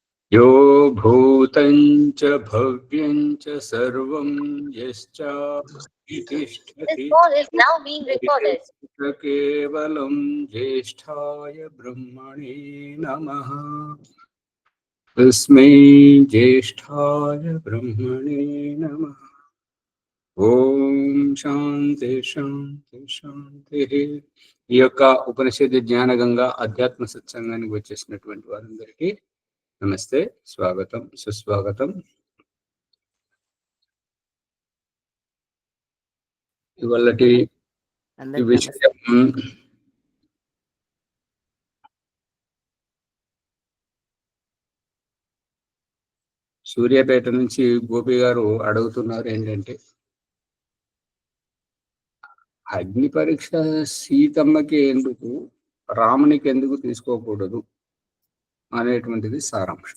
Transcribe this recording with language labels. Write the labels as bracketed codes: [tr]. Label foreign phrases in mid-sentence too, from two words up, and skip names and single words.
[sa] यो भूतं च भव्यं च सर्वं यश्चापि तिष्ठति केवलं ज्येष्ठाय ब्रह्मणे नमः। तस्मै ज्येष्ठाय ब्रह्मणे नमः। ఓం శాంతి శాంతి శాంతి. [te] ఈ యొక్క ఉపనిషత్ జ్ఞాన గంగా అధ్యాత్మ సత్సంగానికి వచ్చేసినటువంటి వారందరికీ నమస్తే, స్వాగతం, సుస్వాగతం. ఇవాళటి విషయం సూర్యాపేట నుంచి గోపి గారు అడుగుతున్నారు ఏంటంటే, అగ్ని పరీక్ష సీతమ్మకి ఎందుకు, రామునికి ఎందుకు తీసుకోకూడదు అనేటువంటిది సారాంశం.